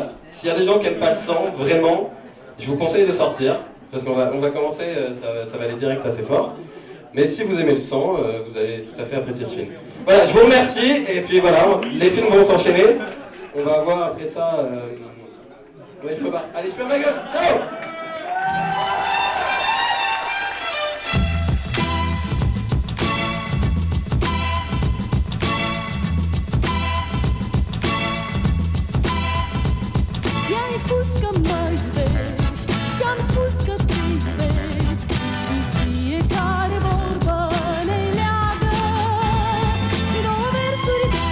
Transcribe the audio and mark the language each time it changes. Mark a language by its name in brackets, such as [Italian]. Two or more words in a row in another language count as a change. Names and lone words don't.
[French] S'il y a des gens qui aiment pas le sang, vraiment, je vous conseille de sortir, parce qu'on va commencer, ça va aller direct assez fort. Mais si vous aimez le sang, vous allez tout à fait apprécier ce film. Voilà, je vous remercie, et puis voilà, les films vont s'enchaîner. On va voir après ça... Ouais, je peux pas. Allez, je perds ma gueule. Ciao. [Romanian] I-ai spus că mă iubești, ți-am spus că te iubesc și fiecare vorbă ne leagă două versuri.